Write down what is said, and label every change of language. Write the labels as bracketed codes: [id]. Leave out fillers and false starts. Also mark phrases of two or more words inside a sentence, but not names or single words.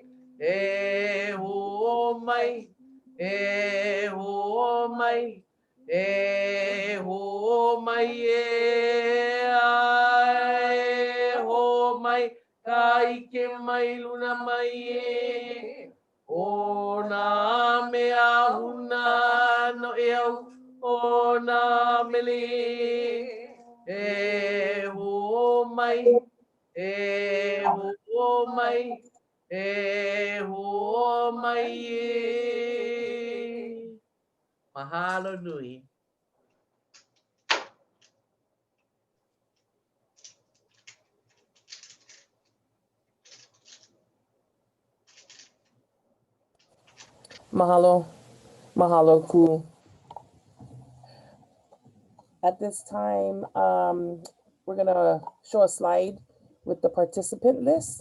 [haw] E ho mai, e ho mai, e ho mai e ho mai kai ke mai luna mai e. O nā mea huna no e au o nā mele. E ho mai, e ho mai, e ho mai e. Mahalo nui. Mahalo. Mahalo ku. [en] At this time, we're going to show a slide with the participant list.